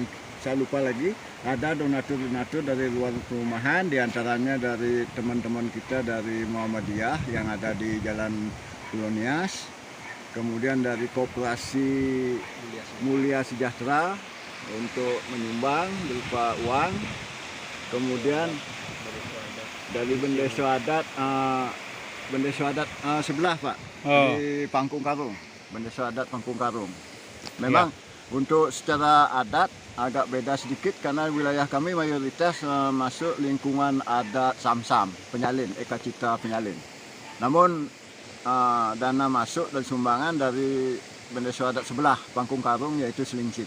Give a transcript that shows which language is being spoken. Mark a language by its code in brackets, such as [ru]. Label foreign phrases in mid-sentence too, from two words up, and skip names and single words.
[id] Saya lupa lagi, ada donatur-donatur dari luar perumahan, diantaranya dari teman-teman kita dari Muhammadiyah yang ada di Jalan Pulau-Nias, kemudian dari Koperasi Mulia Sejahtera untuk menyumbang berupa uang, kemudian dari Bendesa Adat sebelah Pak, di Pangkung Karung, Bendesa Adat Pangkung Karung. Memang untuk secara adat agak beda sedikit karena wilayah kami mayoritas masuk lingkungan adat Samsam, Penyalin, Eka Cipta Penyalin. Namun dana masuk dan sumbangan dari Bendesa Adat sebelah Pangkung Karung yaitu Selingsing.